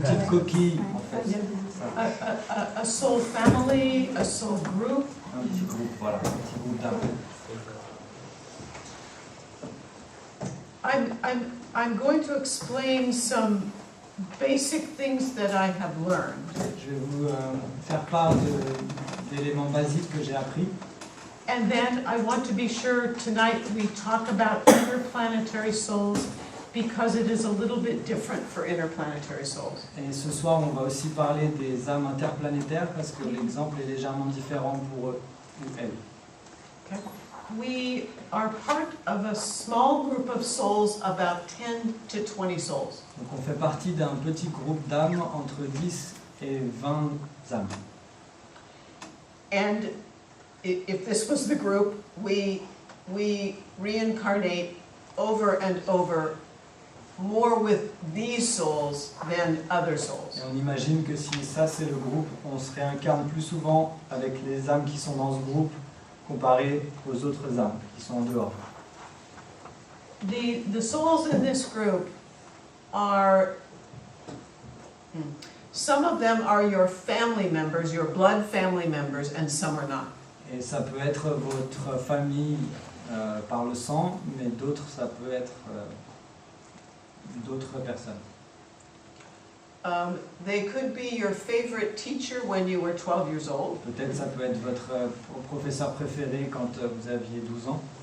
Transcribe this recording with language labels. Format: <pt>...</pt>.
<fr>petite coquille en fait.</fr> <en>a soul family, a soul group.</en> <fr>Un petit groupe, voilà, un petit groupe d'âmes.</fr> <en>I'm going to explain some basic things that I have learned.</en> <fr>Je vais vous faire part d'éléments basiques que j'ai appris.</fr> <en>And then I want to be sure tonight we talk about interplanetary souls because it is a little bit different for interplanetary souls.</en> <fr>Et ce soir, on va aussi parler des âmes interplanétaires parce que l'exemple est légèrement différent pour eux ou elles.</fr> <en>Okay? We are part of a small group of souls, about 10 to 20 souls.</en> <fr>Donc on fait partie d'un petit groupe d'âmes entre 10 et 20 âmes.</fr> <en>And if this was the group, we reincarnate over and over, more with these souls than other souls.</en> <fr>Et on imagine que si ça c'est le groupe, on se réincarne plus souvent avec les âmes qui sont dans ce groupe comparé aux autres âmes qui sont en dehors.</fr> <en>The souls in this group are, some of them are your family members, your blood family members, and some are not.</en> <fr>Et ça peut être votre famille par le sang, mais d'autres ça peut être d'autres personnes.</fr> <en>They could be your favorite teacher when you were 12 years old.</en> <fr>Peut-être ça peut être votre professeur préféré quand vous aviez 12 ans.</fr>